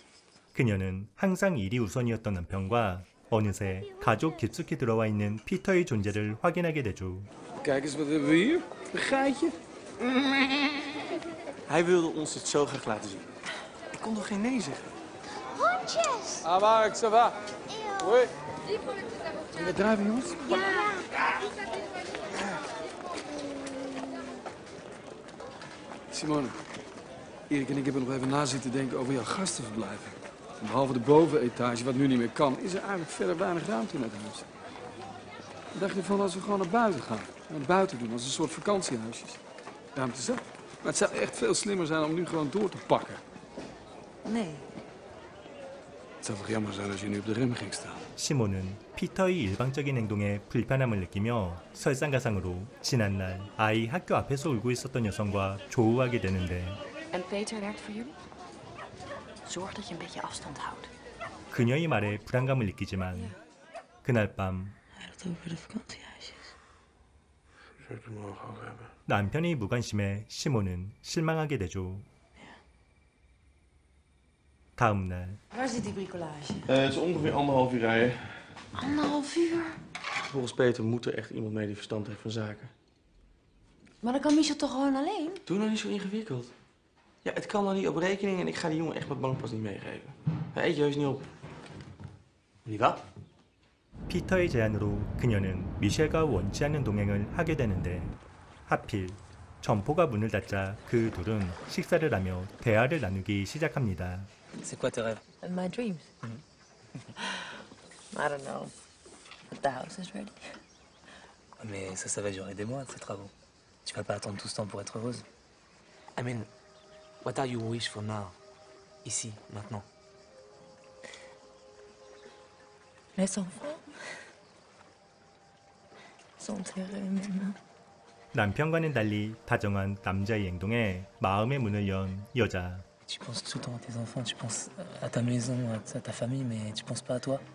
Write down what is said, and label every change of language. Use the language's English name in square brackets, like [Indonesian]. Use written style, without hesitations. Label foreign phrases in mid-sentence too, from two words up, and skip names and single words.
[Korean] 그녀는 항상 일이 우선이었던 남편과 어느새 가족 깊숙이 들어와 있는 피터의 존재를 확인하게 되죠. [Dutch] Kijk eens, wat hebben we hier? Een geitje. Hij wilde ons het zo graag laten zien. Ik kon toch geen nee zeggen? Hondjes! Ah, Mark, [French] ça va? [Dutch] Eeuw. Hoi. Zullen we drijven, jongens? Ja. Simone, Erik en ik hebben nog even na zitten denken over jouw gastenverblijven. En behalve de bovenetage, wat nu niet meer kan, is er eigenlijk verder weinig ruimte in het huis. Wat dacht je van als we gewoon naar buiten gaan? Naar buiten doen, als een soort vakantiehuisjes. Ruimte zat. Maar het zou echt veel slimmer zijn om nu gewoon door te pakken. Nee. Het zou toch jammer zijn als je nu op de rem ging staan. [Korean] 시몬은 피터의 일방적인 행동에 불편함을 느끼며 설상가상으로 지난날 아이 학교 앞에서 울고 있었던 여성과 조우하게 되는데 [Dutch] En Peter werkt voor jullie? Zorg dat je een beetje afstand houdt. [Korean] 그녀의 말에 불안감을 느끼지만 그날 밤 [Dutch] Hij had het over de vakantiehuisjes. Zou ik het morgen ook hebben? [Korean] 남편의 무관심에 시몬은 실망하게 되죠. 다음 날 [Dutch] Waar zit die bricolage? Het is ongeveer 1,5 uur rijden. 1,5 uur? Volgens Peter moet er echt iemand mee die verstand heeft van zaken. Maar dan kan Michel toch gewoon alleen? Doe nou niet zo ingewikkeld. Ja, het kan dan niet op rekening en ik ga die jongen echt mijn bankpas niet meegeven. Hij eet je heus niet op. Niet wat? [Korean] 피터의 제안으로 그녀는 미셸과 원치 않는 동행을 하게 되는데 하필 점포가 문을 닫자 그 둘은 식사를 하며 대화를 나누기 시작합니다. [French] C'est quoi tes rêves? [English] And my dreams. I don't know. But the house is ready. [French] Mais ça va durer des mois, ces travaux. Tu vas pas attendre tout ce temps pour être heureuse. [English] I mean, what are your wish for now? [French] Ici, maintenant. Les enfants sont heureux maintenant. [Korean] 남편과는 달리 다정한 남자의 행동에 마음의 문을 연 여자. [French] Tu penses tout le temps à tes enfants, tu penses à ta maison, à ta famille, mais tu penses pas à toi.